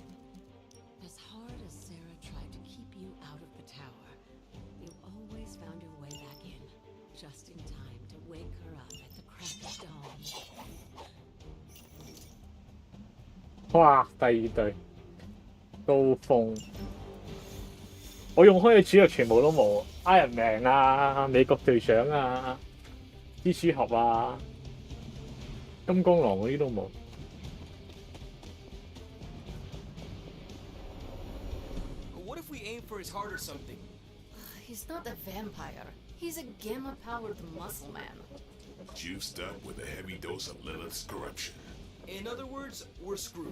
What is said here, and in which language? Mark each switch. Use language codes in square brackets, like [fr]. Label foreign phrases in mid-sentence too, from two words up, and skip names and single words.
[en] As hard as Sarah tried to keep you out of the tower, you always found your way back in, just in time to wake her up at the crack of dawn. 哇！ [yue] 第二隊高峰，我用開嘅主角全部都冇，ironman 啊、美國隊長啊、蜘蛛俠啊、金剛狼嗰啲都冇。 [en] What if we aim for his heart or something? He's not a vampire. He's a gamma-powered muscle man. Juiced up with a heavy dose of Lilith's corruption. In other words, we're screwed.